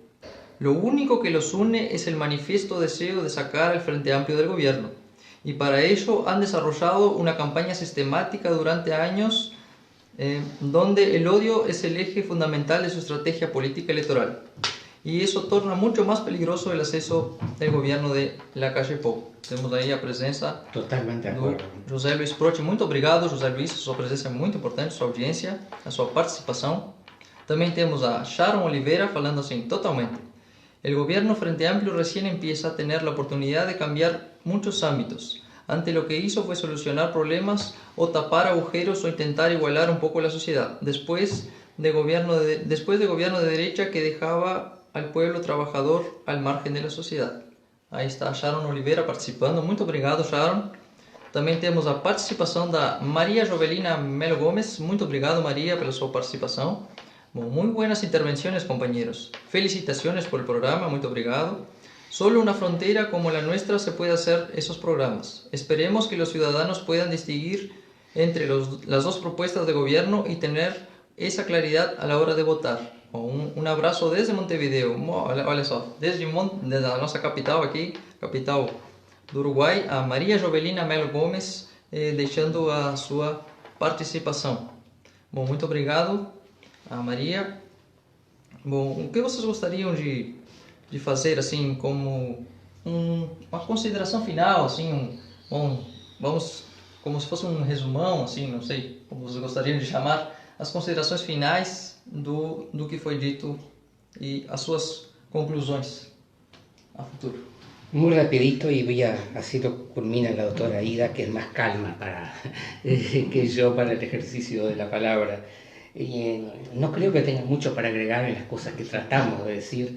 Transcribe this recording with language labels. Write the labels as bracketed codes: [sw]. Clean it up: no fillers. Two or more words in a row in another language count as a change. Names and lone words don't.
[es] Lo único que los une es el manifiesto deseo de sacar al Frente Amplio del gobierno. Y para ello han desarrollado una campaña sistemática durante años donde el odio es el eje fundamental de su estrategia política electoral. Y eso torna mucho más peligroso el acceso del gobierno de la calle Pou. [pt] Temos aí a presença do José Luis Prochi. Muito obrigado, José Luis, sua presença é muito importante, sua audiência, a sua participação. Também temos a Sharon Oliveira falando assim, totalmente. [es] El gobierno Frente Amplio recién empieza a tener la oportunidad de cambiar muchos ámbitos. Ante lo que hizo fue solucionar problemas o tapar agujeros o intentar igualar un poco la sociedad. Después de gobierno de derecha que dejaba al pueblo trabajador al margen de la sociedad. [pt] Aí está a Sharon Oliveira participando. Muito obrigado, Sharon. Também temos a participação da Maria Jovelina Melo Gomes. Muito obrigado, Maria, pela sua participação. [es] Muy buenas intervenciones, compañeros. Felicitaciones por el programa, muy obrigado. Solo una frontera como la nuestra se puede hacer esos programas. Esperemos que los ciudadanos puedan distinguir entre las dos propuestas de gobierno y tener esa claridad a la hora de votar. Un abrazo desde Montevideo. [pt] Olha só, desde a nossa capital aqui, capital do Uruguai, a Maria Jovelina Melo Gomes, deixando a sua participação. Bom, muito obrigado a Maria. Bom, o que vocês gostariam de fazer assim como uma consideração final, assim, vamos como se fosse um resumão, assim, não sei como vocês gostariam de chamar, as considerações finais do que foi dito [es] y a sus conclusiones a futuro. Muy rapidito y así lo culmina la doctora Ida, que es más calma que yo para el ejercicio de la palabra. No creo que tenga mucho para agregar en las cosas que tratamos de decir.